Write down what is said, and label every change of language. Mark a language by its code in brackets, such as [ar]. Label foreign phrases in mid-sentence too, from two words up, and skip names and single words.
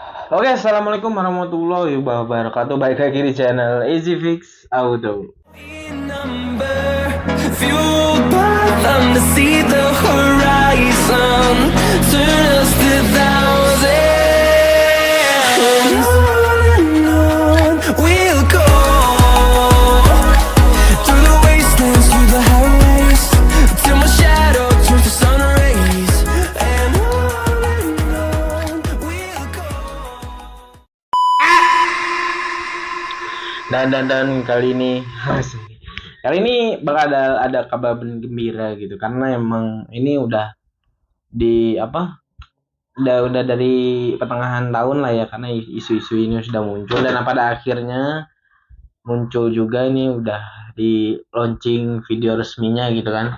[ar] Oke, assalamualaikum warahmatullahi wabarakatuh. [id] Baik lagi di channel Easy Fix Auto. [en] Fueled by them to see the horizon, turn us to thousands. On we'll go through the wastelands, through the highways, till my shadow turns to sun rays. And on we'll go. [id] Dan kali ini bakal ada kabar gembira gitu karena emang ini udah di apa? Udah dari pertengahan tahun lah ya, karena isu-isu ini sudah muncul dan pada akhirnya muncul juga ini udah di launching video resminya gitu kan.